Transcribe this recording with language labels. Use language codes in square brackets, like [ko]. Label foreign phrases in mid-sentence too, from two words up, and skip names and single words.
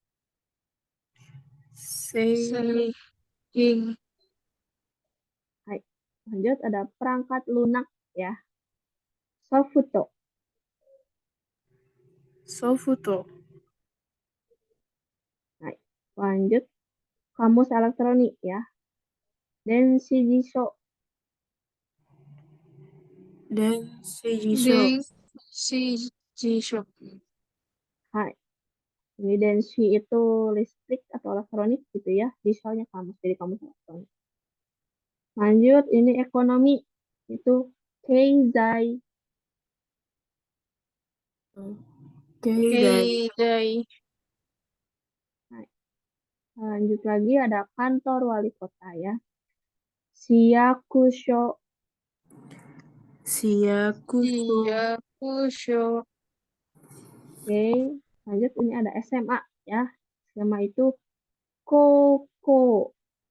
[ja] Seihin. Hai. [id] Lanjut, ada perangkat lunak ya. [ja] Sofuto. Sofuto. Hai. [id] Lanjut, kamus elektronik ya. [ja] Denshijisho. Denshijisho. Denshijisho. Hai. [id] Ini denshi itu listrik atau elektronik gitu ya. Jisho-nya kamus, jadi kamus elektronik. Lanjut, ini ekonomi. Itu keizai. [ja] Keizai. Keidai. Hai. [id] Lanjut lagi ada kantor wali kota ya. [ja] Siyakusho. Siyakusho. Siyakusho. [id] Oke. Lanjut ini ada SMA ya. SMA itu koko.